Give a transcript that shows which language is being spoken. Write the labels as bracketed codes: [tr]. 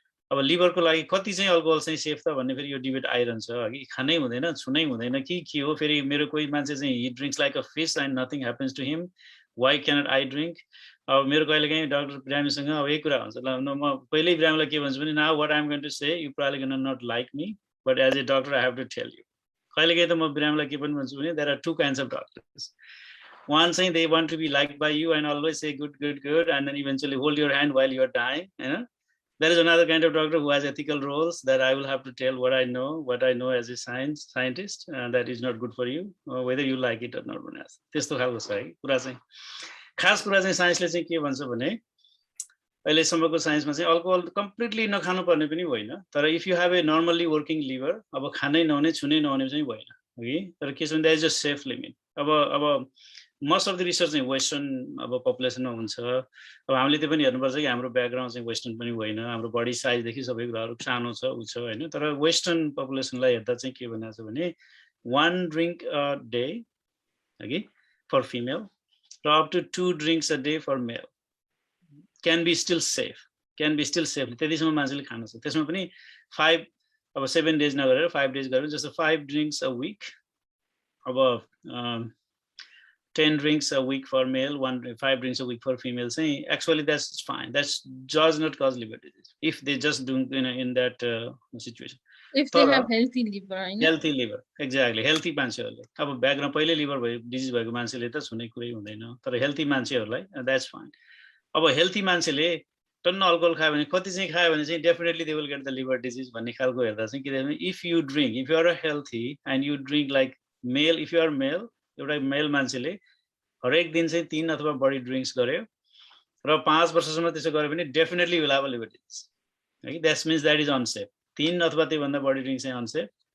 [ne] अब लिभरको लागि कति चाहिँ अल्कोहल चाहिँ सेफ त भन्ने फेरि यो डिबेट आइरहन्छ अघि खानै हुँदैन छुनै हुँदैन कि के हो फेरि मेरो कोही मान्छे चाहिँ [en] he drinks like a fish and nothing happens to him why cannot I drink [ne] अब मेरो कहिलेकाहीँ डाक्टर बिरामीसँग अब यही कुरा हुन्छ ल म पहिल्यै बिरामीलाई के भन्छु भने [en] now what I'm going to say you probably can not like me but as a doctor I have to tell you [ne] कहिलेकाहीँ त म बिरामीलाई के पनि भन्छु भने [en] There are two kinds of doctors one saying they want to be liked by you and always say good and then eventually hold your hand while you are dying, you know. There is another kind of doctor who has ethical roles that I will have to tell what I know as a scientist, that is not good for you, whether you like it or not. [ne] त्यस्तो खालको छ है कुरा चाहिँ खास कुरा चाहिँ साइन्सले चाहिँ के भन्छ भने अहिलेसम्मको साइन्समा चाहिँ अल्कोहल कम्प्लिटली नखानु पर्ने पनि होइन तर [en] if you have a normally working liver [ne] अब खानै नहुने छुनै नहुने चाहिँ भएन है तर के छ भने [en] that is a safe limit [ne] अब [en] most of the research [ne] चाहिँ वेस्टर्न अब पपुलेसनमा हुन्छ अब हामीले त्यो पनि हेर्नुपर्छ कि हाम्रो ब्याकग्राउन्ड चाहिँ वेस्टर्न पनि होइन हाम्रो बडी साइजदेखि सबै कुराहरू सानो छ उ छ होइन तर वेस्टर्न पपुलेसनलाई हेर्दा चाहिँ के भनेको छ भने 1 ड्रिङ्क अ डे अघि फर फिमेल र [en] up to 2 drinks a day for male can be still safe [ne] त्यतिसम्म मान्छेले खानु छ त्यसमा पनि 5 अब 7 डेज नगरेर 5 डेज गरेर जस्तो [en] 5 drinks a week अब 10 drinks a week for male, 5 drinks a week for female. Saying actually that's fine. That does not cause liver disease if they just do in that situation. If they have healthy liver, I know. Healthy liver, exactly. [ne] Healthy मान्छेहरुले अब background पहिले liver भयो disease भएको मान्छेले त छुनै कुरै हुँदैन तर healthy मान्छेहरुलाई [en] that's fine. [ne] अब हेल्थी मान्छेले टन्न अल्कोहल खायो भने कति चाहिँ खायो भने चाहिँ [en] definitely they will get the liver disease [ne] भन्ने खालको हेर्दा चाहिँ के भने [en] if you are a healthy and you drink like male if you are male [ne] एउटा मेल मान्छेले हरेक दिन चाहिँ 3 अथवा बढी ड्रिङ्क्स गर्यो र 5 वर्षसम्म त्यसो गर्यो भने [en] definitely will have a liver disease [ne] है [en] that means that is unsafe [ne] 3 अथवा त्योभन्दा बढी ड्रिङ्क चाहिँ अनसेफ